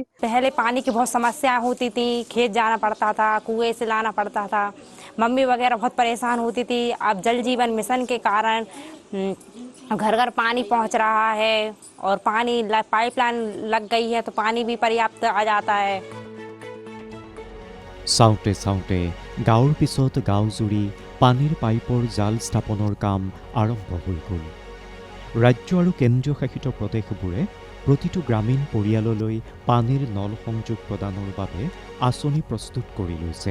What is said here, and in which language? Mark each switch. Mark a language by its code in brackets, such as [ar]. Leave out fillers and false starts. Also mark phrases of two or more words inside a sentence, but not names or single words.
[hi] पहले पानी की बहुत समस्या होती थी, खेत जाना पड़ता था, कुएं से लाना पड़ता था, मम्मी वगैरह बहुत परेशान होती थी। अब जल जीवन मिशन के कारण घर घर पानी पहुंच रहा है और पानी पाइपलाइन लग गई है तो पानी भी पर्याप्त आ जाता है। [as] চাওঁতে চাওঁতে গাঁৱৰ পিছত গাঁও জুৰি পানীৰ পাইপৰ জাল স্থাপনৰ কাম আৰম্ভ হৈ গ'ল। ৰাজ্য আৰু কেন্দ্ৰীয় শাসিত প্ৰদেশবোৰে প্ৰতিটো গ্ৰামীণ পৰিয়াললৈ পানীৰ নল সংযোগ প্ৰদানৰ বাবে আঁচনি প্ৰস্তুত কৰি লৈছে।